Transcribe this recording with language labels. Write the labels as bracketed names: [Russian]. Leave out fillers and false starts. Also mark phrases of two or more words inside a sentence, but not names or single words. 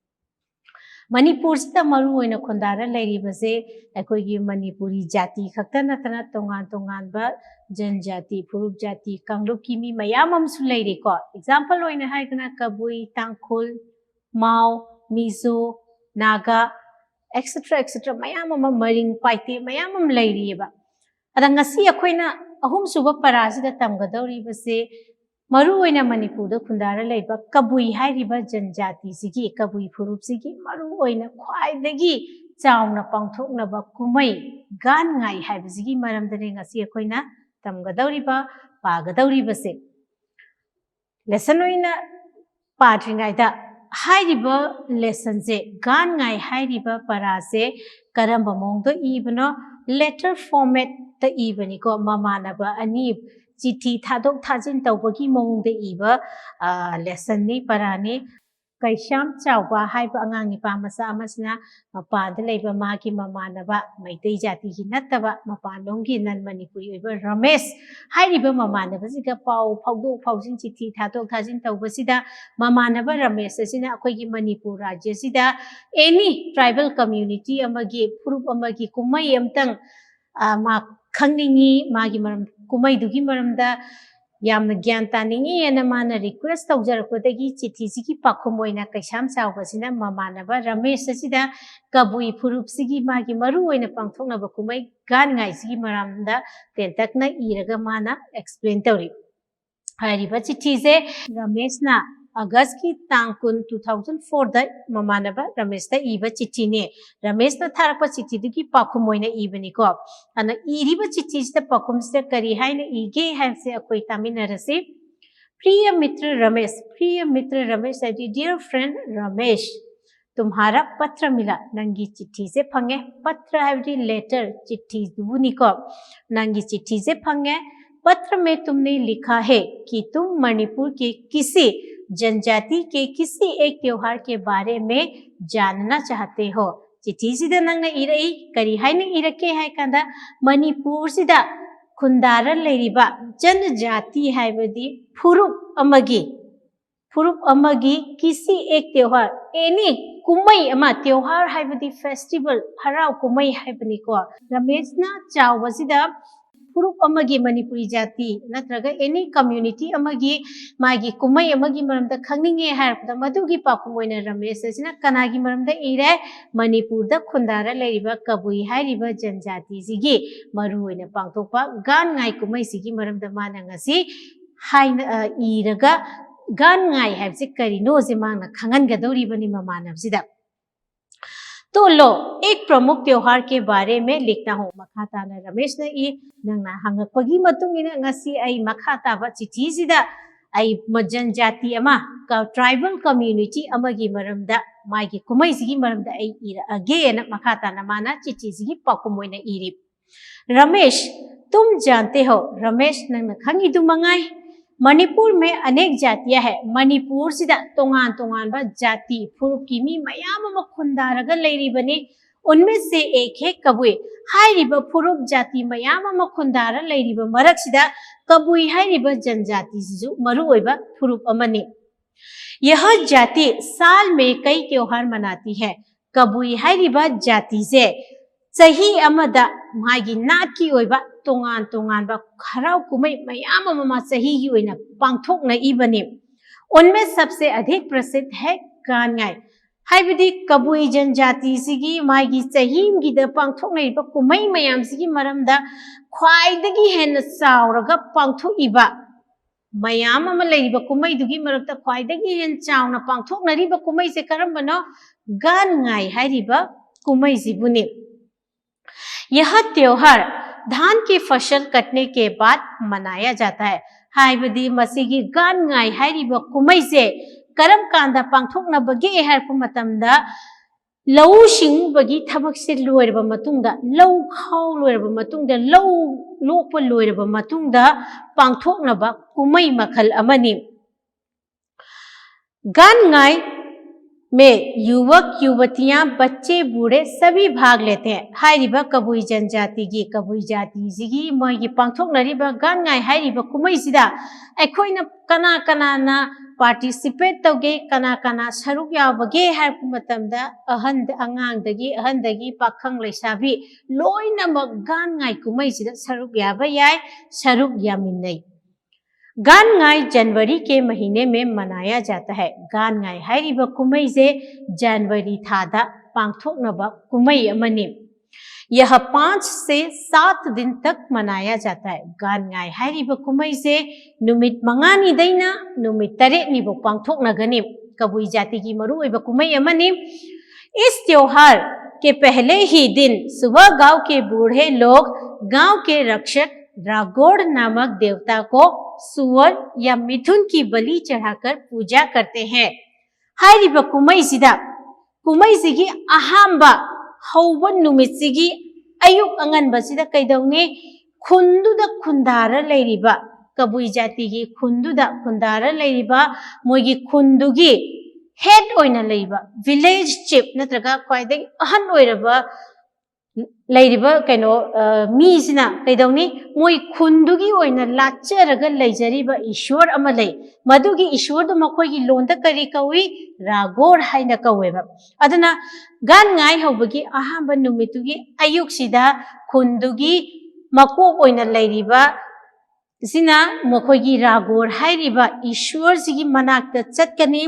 [Manipuri] मणिपुर से मरुओइना खुंदारा लेरिबसे अखोगी मणिपुरी जाति खक्ता नतना तोंगान जनजाति फुरुप जाति कांगलुप की मी मयाम अमसु लेरिको एग्जाम्पल होइना हाइगना कबुई तांखुल माओ मिजो नागा एक्सेट्रा मयाम मरिंग पाइते मयाम लेरिबा अदा ngasi अखोइना अहुम सुबा परासिदा तमगदौरिबसे मरुओइना मणिपुर खुंदारा लेबा कबुई हाइरिबा जनजाति सिगी कबुई फुरुप सिगी मरुओइना ख्वाइदगी चाउना पांगथोकनबा कुमई गान ngai हाइबसिगी मरमदने ngasi अखोइना तमगदौरिबा पागदौरिबसे लेसन ओइना पाद्रिंगाइदा हाइरिबा लेसन से गान ngai हाइरिबा परासे करंबा मोंगदो इबनो [English] letter format [Manipuri] त इबनिको ममानबा अनि चिठी थादोक थाजिन तौबगी मोंगदे इबा लेसन नि पराने कैशाम चावबा हाइबा अंगांगनि पामसा अमसना मपाद लेबा मागी ममानबा मैतै जाति की नत्तबा मपानोंगी नन मणिपुरी ओइबा रमेश हाइरिबा ममानबा सिगा पाउ फाउदोक फाउजिन चिठी थादोक थाजिन तौबसिदा ममानबा रमेश सिना अखोगी मणिपुर राज्य सिदा एनी [English] tribal community [Manipuri] अमगी फुरुप अमगी कुमई अमतंग मा खंगनिंगी मागी मरम कुमई दुगी मरमदा यामना ज्ञान तानिंगी एना माना रिक्वेस्ट तौजरपदगी चिठी सिगी पाखुम ओइना कैसाम चावबसिना ममानबा रमेश सिदा कबुई फुरुप सिगी मागी मरु ओइना पांगथोकनबा कुमई गान ngai सिगी मरमदा तेंतकना इरगा माना एक्सप्लेन तौरी हाइरिबा चिठी से रमेशना अगस्त की तांकुन 2004 दा ममानबा रमेश दा इबा चिठी ने रमेश ना थारकपा चिठी दुगी पाखुम ओइना इबनिको अना इरिबा चिठी से पाखुम से करी हाइना इगे हाइसे अखोइ तामिनरसे [Hindi] प्रिय मित्र रमेश [English] dear friend Ramesh [Hindi] तुम्हारा पत्र मिला [Manipuri] नंगी चिट्ठी से फंगे [Hindi] पत्र है [Manipuri] लेटर चिट्ठी दुनिको नंगी चिट्ठी से फंगे [Hindi] पत्र में तुमने लिखा है कि तुम मणिपुर के किसी जनजाति के किसी एक त्योहार के बारे में जानना चाहते हो [Manipuri] चिट्ठी सिदा नंगना इरई करी हाइना इरके हाइ कांदा मणिपुर सिदा खुंदारा लेरिबा जनजाति हाइबदी फुरुप अमगी [Hindi] किसी एक त्योहार [Manipuri] एनी कुमई अमा त्योहार हाइबदी फेस्टिवल हराव कुमई हाइबनिको रमेशना चावबसिदा फुरुप अमगी मणिपुरी जाति नत्रगा एनी कम्युनिटी अमगी मागी कुमई अमगी मरमदा खंगनिंगे हारपदा मदुगी पाखुम ओइना रमेश सिना कनागी मरमदा इरे मणिपुर दा खुंदारा लेरिबा कबुई हाइरिबा जनजाति सिगी मरु ओइना पांगथोकपा गान ngai कुमई सिगी मरमदा माना ngasi हाइना इरगा गान ngai हाइबसे करिनो जे मांगना खंगनगदौरिबनि ममानबसिदा [Hindi] तो लो एक प्रमुख त्योहार के बारे में लिखता हूँ [Manipuri] मखाताना रमेश ने ई नंगना हंगपगी मतुंगिना ngasi आई मखाताबा चिठी सिदा आई जनजाति अमा का [English] tribal community [Manipuri] अमगी मरमदा मागी कुमई सिगी मरमदा आई इरा अगेन मखाताना माना चिठी सिगी पाकुमोइना इरी रमेश [Hindi] तुम जानते हो [Manipuri] रमेश नंगना खंगी दु मंगाई [Hindi] मणिपुर में अनेक जातियां है। [Manipuri] मणिपुर सिदा तोंगान तोंगान बा जाति फुरुप की मी मयाम अमा खुंदारगा लेरिबने। [Hindi] उनमें से एक है कबुई। [Manipuri] हाइरिबा फुरुप जाति मयाम अमा खुंदारा लेरिबा मरक्सिदा कबुई हाइरिबा जनजाति सिजु मरुओइबा फुरुप अमनी। [Hindi] यह जाति साल में कई त्योहार मनाती है। [Manipuri] कबुई हाइरिबा जाति से सही अमदा मागी नाट की ओइबा तोंगान तोंगान बा खराव कुमई मयाम अमा सही की ओइना पांगथोकना इबने। [Hindi] उनमें सबसे अधिक प्रसिद्ध है गानगाई। [Manipuri] हाइबदी कबुई जनजाति सिगी मागी सहीम गिदा पांगथोकना इबा कुमई मयाम सिगी मरमदा ख्वाइदगी हेन चावरगा पांगथोइबा मयाम अमा लेरिबा कुमई दुगी मरक्ता ख्वाइदगी हेन चावना पांगथोकनरिबा कुमई से करमबनो गानगाई हाइरिबा कुमई सिबुने। [Hindi] यह त्योहार धान की फसल कटने के बाद मनाया जाता है। [Manipuri] हाइबदी मसीगी गानगाई हाइरिबा कुमई से करम कांदा पांगथोकनबगे हाइरपा मतमदा लौ सिंबगी थबक से लोइरबा मतुंगदा लौ खाव लोइरबा मतुंगदा लौ लोकपा लोइरबा मतुंगदा पांगथोकनबा कुमई मखल अमनी। [Hindi] गानगाई में युवक युवतियां बच्चे बूढ़े सभी भाग लेते हैं। [Manipuri] हाइरिबा कबुई जनजाति की कबुई जाति सिगी मोइगी पांगथोकनरिबा गानगाई हाइरिबा कुमई सिदा अखोइना कना कना पार्टिसिपेट तौगे कना कना सरुक यावगे हाइरप मतमदा अहंदगी पाखंग लैसाबी लोइनमक गानगाई कुमई सिदा सरुक याबा याय सरुक यामिन्नै। [Hindi] गानगाई जनवरी के महीने में मनाया जाता है। [Manipuri] गानगाई हाइरिबा कुमई से जनवरी थादा पांगथोकनबा कुमई अमनी। [Hindi] यह 5 से 7 दिन तक मनाया जाता है। [Manipuri] गानगाई हाइरिबा कुमई से नुमित मंगानी दैना नुमित 3 निबो पांगथोकनगनी। कबुई जाति की मरुओइबा कुमई अमनी। [Hindi] इस त्योहार के पहले ही दिन सुबह गांव के बूढ़े लोग गांव के रक्षक रागोड़ नामक देवता को सुअर या मिथुन की बलि चढ़ाकर पूजा करते हैं। [Manipuri] हाइरिबा कुमई सिदा कुमई सिगी अहांबा हौबन नुमित सिगी अयुक अंगनबा सिदा कैदौने खुंदुदा खुंदारा लेरिबा कबुई जाति की खुंदुदा खुंदारा लेरिबा मोइगी खुंदुगी हेड ओइना लेरिबा [English] village chief [Manipuri] नत्रगा ख्वाइदगी अहन ओइरबा लेरिबा कैनो मीसिना कैदौनी मोइ खुंदुगी ओइना लाचरगा लेजरिबा ईश्वर अमा लै मदुगी ईश्वर दो मखोइगी लोंदा करी कौई रागोड़ हाइना कौवेबा। अदना गानगाई हौबगी अहांबा नुमितुगी अयुक्सिदा खुंदुगी मकोक ओइना लेरिबा सिना मखोइगी रागोड़ हाइरिबा ईश्वर सिगी मनाक्ता चटकनी।